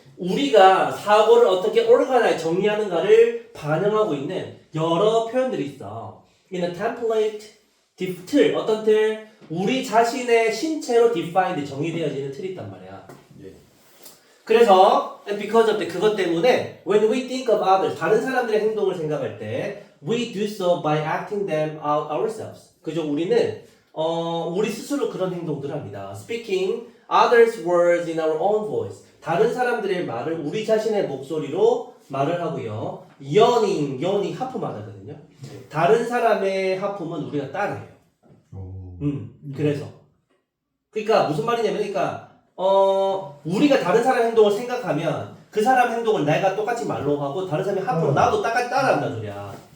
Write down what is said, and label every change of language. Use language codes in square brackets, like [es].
[ko] 우리가 사고를 어떻게 organize 정리하는가를 반영하고 있는 여러 표현들이 있어. [en] In a template, [ko] 틀 어떤 틀? 우리 자신의 신체로 defined 정의되어지는 틀이 있단 말이야. 예. 그래서 [en] and because of [ko] 그것 때문에 [en] when we think of others [ko] 다른 사람들의 행동을 생각할 때 [en] we do so by acting them out ourselves. 그죠? [ko] 우리는 우리 스스로 그런 행동들을 합니다. [en] Speaking others' words in our own voice. [ko] 다른 사람들의 말을 우리 자신의 목소리로 말을 하고요. yawning 하품하다거든요. 다른 사람의 하품은 우리가 따라해요. 그래서 그러니까 무슨 말이냐면 그러니까 우리가 다른 사람 행동을 생각하면 그 사람 행동을 내가 똑같이 말로 하고 다른 사람이 하품을 나도 똑같이 따라한다는 소리야.